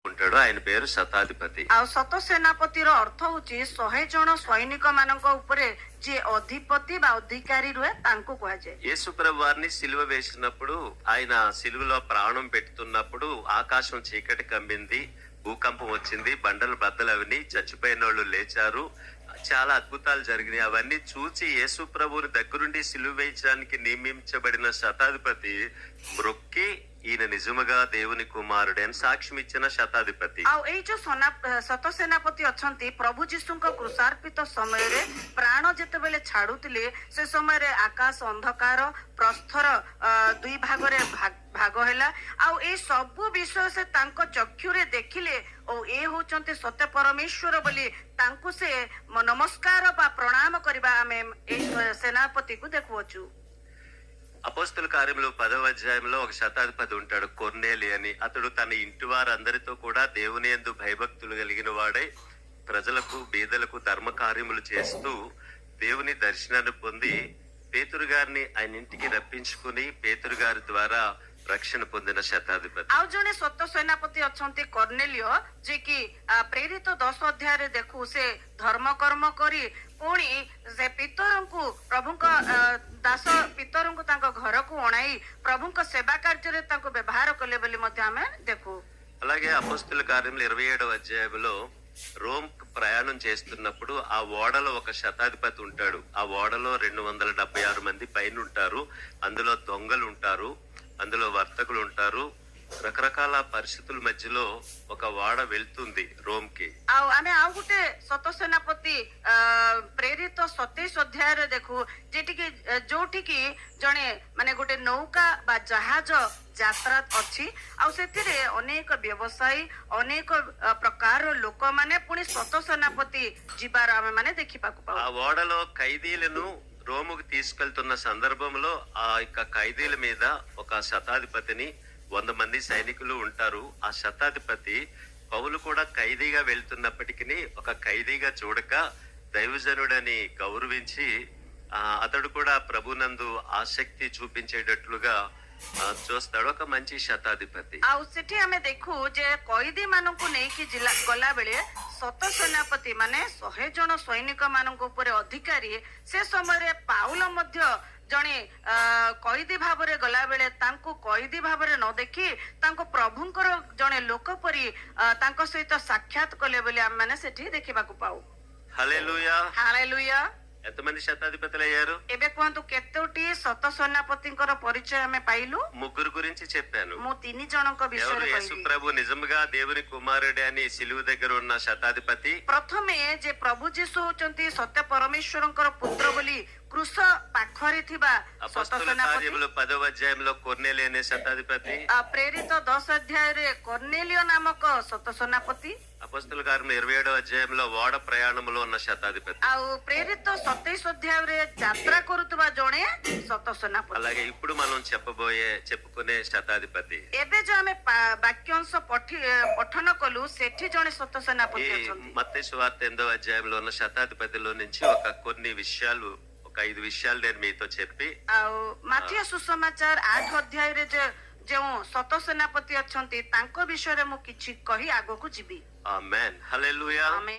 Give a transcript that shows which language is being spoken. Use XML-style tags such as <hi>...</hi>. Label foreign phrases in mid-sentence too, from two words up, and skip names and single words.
<te>ఉంటాడు. ఆయన పేరు శతాధిపతి.</te> <or>ଆଉ ଶତ ସେନାପତିର ଅର୍ଥ ହଉଛି 100 ଜଣ ସୈନିକ ମାନଙ୍କ ଉପରେ ଯିଏ ଅଧିପତି ବା ଅଧିକାରୀ ରୁହେ ତାଙ୍କୁ କୁହାଯାଏ।</or> <te>యేసుప్రభు వారిని సిలువ వేసినప్పుడు, ఆయన సిలువలో ప్రాణం పెడుతున్నప్పుడు ఆకాశం చీకటి కమ్మింది, భూకంపం వచ్చింది, బండలు బద్దలు అవిని, చచ్చిపోయిన వాళ్ళు లేచారు, చాలా అద్భుతాలు జరిగినాయి. అవన్నీ చూచి యేసు ప్రభువుని దగ్గరుండి సిలువ వేయించడానికి నియమించబడిన శతాధిపతి మ్రొక్కి ఈయన నిజముగా దేవుని కుమారుడే అని సాక్ష్యం ఇచ్చిన శతాధిపతి।</te> <or>ଆଉ ଏଇ ଯୋଉ ଶତ ସେନାପତି ଅଛନ୍ତି, ପ୍ରଭୁ ଯୀଶୁଙ୍କ କୃଷାର୍ପିତ ସମୟରେ ପ୍ରାଣ ଯେତେବେଳେ ଛାଡୁଥିଲେ ସେ ସମୟରେ ଆକାଶ ଅନ୍ଧକାର ପ୍ରସ୍ଥର ଦୁଇ ଭାଗରେ ଭାଗ ହେଲା। ଆଉ ଏଇ ସବୁ ବିଷୟ ସେ ତାଙ୍କ ଚକ୍ଷୁରେ ଦେଖିଲେ ଓ ଏ ହଉଛନ୍ତି ସତ୍ୟ ପରମେଶ୍ୱର ବୋଲି ତାଙ୍କୁ ସେ ନମସ୍କାର ବା ପ୍ରଣାମ କରିବା ଆମେ ଏଇ ସେନାପତିକୁ ଦେଖୁଅଛୁ।</or> <te>అపోస్తల కార్యములు 10వ అధ్యాయంలో ఒక శతాధిపతి ఉంటాడు, కొర్నేలి అని. అతడు తన ఇంటి వారందరితో కూడా దేవుని యందు భయభక్తులు కలిగిన వాడై ప్రజలకు బీదలకు ధర్మ కార్యములు చేస్తూ దేవుని దర్శనాన్ని పొంది పేతురు గారిని ఆయన ఇంటికి రప్పించుకుని పేతురు గారి ద్వారా రక్షణ పొందిన శతాధిపతి।</te> <or>ଆଉ ଜଣେ ସତ ସେନାପତି ଅଛନ୍ତି କର୍ଣ୍ଣେଲିୟ, ଯେ କି ପ୍ରେରିତ 10 ଅଧ୍ୟାୟରେ ଦେଖୁ ସେ ଧର୍ମ କର୍ମ କରି ପୁଣି ସେ ପିତରଙ୍କୁ ପ୍ରଭୁଙ୍କ ଦାସ ପିତରଙ୍କୁ ତାଙ୍କ ଘରକୁ ଅଣାଇ ପ୍ରଭୁଙ୍କ ସେବା କାର୍ଯ୍ୟରେ ତାଙ୍କୁ ବ୍ୟବହାର କଲେ ବୋଲି ମଧ୍ୟ ଆମେ ଦେଖୁ।</or> <te>అలాగే అపోస్తల కార్యములు 27వ అధ్యాయంలో రోమ్ ప్రయాణం చేస్తున్నప్పుడు ఆ ఓడలో ఒక శతాధిపతి ఉంటాడు. ఆ ఓడలో 276 మంది పైన ఉంటారు. అందులో దొంగలు ఉంటారు, అందులో వర్తకులు ఉంటారు. రకరకాల పరిస్థితుల మధ్యలో ఒక ఓడ వెళ్తుంది రోమ్ కి।</te> <or>ଆଉ ଆମେ ଆଉ ଗୋଟେ ସତ ସେନାପତି ପ୍ରେରିତ 27 ଅଧ୍ୟାୟରେ ଦେଖୁ, ଯୋଉଠିକି ଜଣେ ମାନେ ଗୋଟେ ନୌକା ବା ଜାହାଜ ଯାତ୍ରା ଅଛି। ଆଉ ସେଥିରେ ଅନେକ ବ୍ୟବସାୟୀ, ଅନେକ ପ୍ରକାର ଲୋକମାନେ ପୁଣି ସତ ସେନାପତି ଯିବାର ଆମେ ମାନେ ଦେଖିବାକୁ ପାଉ।</or> <te>ఆ ఓడలో ఖైదీలను రోముకు తీసుకెళ్తున్న సందర్భంలో ఆ యొక్క ఖైదీల మీద ఒక శతాధిపతిని 100 మంది సైనికులు ఉంటారు. ఆ శతాధిపతి పౌలు కూడా ఖైదీగా వెళ్తున్నప్పటికీ ఒక ఖైదీగా చూడక దైవజనుడని గౌరవించి అతడు కూడా ప్రభునందు ఆసక్తి చూపించేటట్లుగా చూస్తాడు, ఒక మంచి శతాధిపతి।</te> <or>ଆଉ ସେଠି ଆମେ ଦେଖୁ ଯେ କଏଦୀ ମାନଙ୍କୁ ନେଇକି ଗଲା ବେଳେ ସତ ସେନାପତି ମାନେ 100 ଜଣ ସୈନିକ ମାନଙ୍କ ଉପରେ ଅଧିକାରୀ। ସେ ସମୟରେ ପାଉଲ ମଧ୍ୟ ଜଣେ କଏଦୀ ଭାବରେ ଗଲା ବେଳେ ତାଙ୍କୁ କଏଦୀ ଭାବରେ ନ ଦେଖି ତାଙ୍କୁ ପ୍ରଭୁଙ୍କର ଜଣେ ଲୋକ ପରି ତାଙ୍କ ସହିତ ସାକ୍ଷାତ କଲେ ବୋଲି ଆମେ ମାନେ ସେଠି ଦେଖିବାକୁ ପାଉ।</or> <te>హల్లెలూయా,</te> <or>ହାଲେଲୁୟା।</or> <te>ఎంతమంది శతాధిపతులు అయ్యారు?</te> <or>ଏବେ କୁହନ୍ତୁ କେତୋଟି ସତ ସେନାପତିଙ୍କର ପରିଚୟ ଆମେ ପାଇଲୁ?</or> <te>ముగ్గురు గురించి చెప్పాను।</te> <or>ମୁଁ 3 ଜଣଙ୍କ ବିଷୟରେ</or> <te>యేసు</te> <or>କହିଲି।</or> <te>ప్రభు నిజంగా దేవుని కుమారుడే అని సిలువ దగ్గర ఉన్న శతాధిపతి।</te> <or>ପ୍ରଥମେ ଯେ ପ୍ରଭୁ ଯୀଶୁ ହଉଛନ୍ତି ସତ୍ୟ ପରମେଶ୍ୱରଙ୍କର ପୁତ୍ର ବୋଲି କୃଷ ପାଖରେ ଥିବା ସତ</or> <te>అపోస్తల</te> <or>ସେନାପତି।</or> <te>కార్యములు 10వ అధ్యాయంలో కొర్నేలి అనే శతాధిపతి।</te> <or>ପ୍ରେରିତ 10 ଅଧ୍ୟାୟରେ କର୍ଣ୍ଣେଲିୟ ନାମକ ସତ ସେନାପତି।</or> <te>అపోస్తల కార్యములు 27వ అధ్యాయంలో ఓడ ప్రయాణంలో ఉన్న శతాధిపతి।</te> <or>ଆଉ ପ୍ରେରିତ 27 ଅଧ୍ୟାୟରେ ଯାତ୍ରା କରୁଥିବା ଜଣେ ସତ ସେନାପତି।</or> <te>అలాగే ఇప్పుడు మనం చెప్పుకునే శతాధిపతి</te> <or>ଏବେ ଯୋଉ ଆମେ ବାକ୍ୟାଂଶ ପଠନ କଲୁ ସେଠି ଜଣେ ସତ ସେନାପତି ଅଛନ୍ତି।</or> <te>మత్తయి సువార్త 8వ అధ్యాయంలో ఉన్న శతాధిపతిలో నుంచి కొన్ని విషయాలు, ఒక 5 విషయాలు నేను మీతో చెప్పి,</te> <or>ଆଉ ମାଥିଆ ସୁସମାଚାର 8 ଅଧ୍ୟାୟରେ ଯେଉଁ ସତ ସେନାପତି ଅଛନ୍ତି ତାଙ୍କ ବିଷୟରେ ମୁଁ କିଛି କହି ଆଗକୁ ଯିବି।</or> <te>ఆమేన్, హల్లెలూయా।</te> <or>ଆମେନ୍।</or>